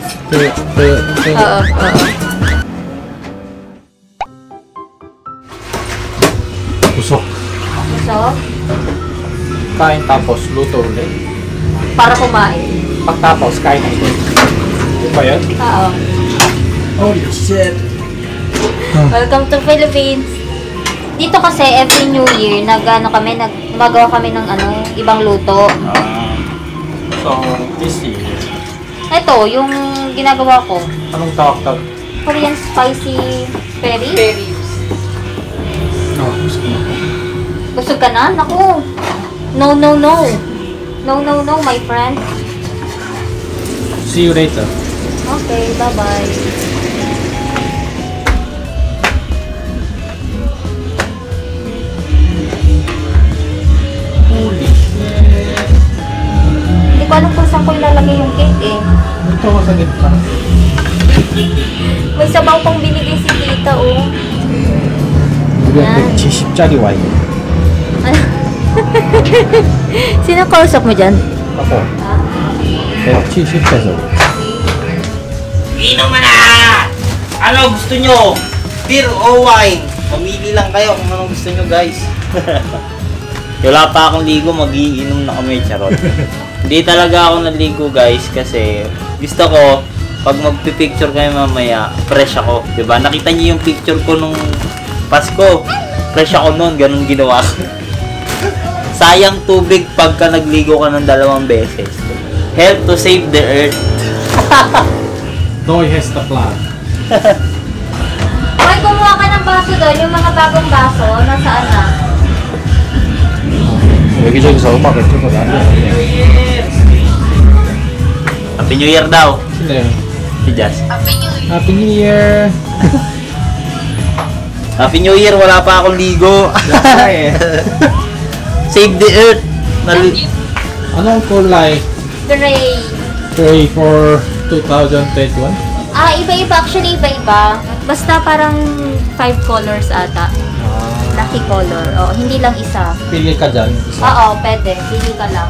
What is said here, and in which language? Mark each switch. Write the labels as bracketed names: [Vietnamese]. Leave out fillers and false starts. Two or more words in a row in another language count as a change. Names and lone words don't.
[Filipino] Oo. Busok. So, Kain tapos luto ulit. para kumain. Pagtapos, kain ulit. Yun ba yun? Oo. [English] Holy shit. Welcome to Philippines. [Filipino] Dito kasi [English] every New Year [Filipino] gumagawa kami ng ibang luto. [English] So, this year. [Filipino] Ito, yung ginagawa ko. Anong tawag? [English] Korean spicy peri. [Filipino] No, gusto ko na. Busog ka na? Naku. [English] No, my friend. See you later. Okay, bye-bye. Holy shit. [Filipino] Hindi ko alam kung saan ko ilalagay yung cake eh. Ito ko sa gitna. May sabaw pang binigay si tita oh. [Korean] 이거 야. 170짜리 와인. [Filipino] Sino kausap mo dyan? ako. 170 peso. inom na! Ano gusto nyo? Beer o wine? Mamili lang kayo kung anong gusto nyo, guys. Wala pa akong ligo, mag-iinom na kami, charot. Hindi talaga ako naligo, guys, kasi gusto ko, pag magpipicture kayo mamaya, fresh ako, diba? Nakita niyo yung picture ko nung Pasko. Fresh ako noon, ganun ginawa ko. Sayang tubig pagka nagligo ka ng 2 beses. [English] Help to save the earth. Doy has the plan. [Filipino] Hoy, kumuha ka ng baso doon. Yung mga bagong baso, nasaan na? [Korean] 여기저기서 음악을 틀고 난리야. [English] Happy New Year [Filipino] daw. Sino yun? Si Jazz. [English] Happy New Year! Happy New Year, [Filipino] wala pa akong ligo. [English] Save the earth. [Filipino] Anong kulay? [English] Gray. Pray for 2021? [Filipino] Iba-iba. Actually, iba-iba. Basta parang 5 colors ata. [English] Lucky color. [Filipino] Oo, hindi lang isa. Pili ka dyan. Isa. Oo, pwede. Pili ka lang.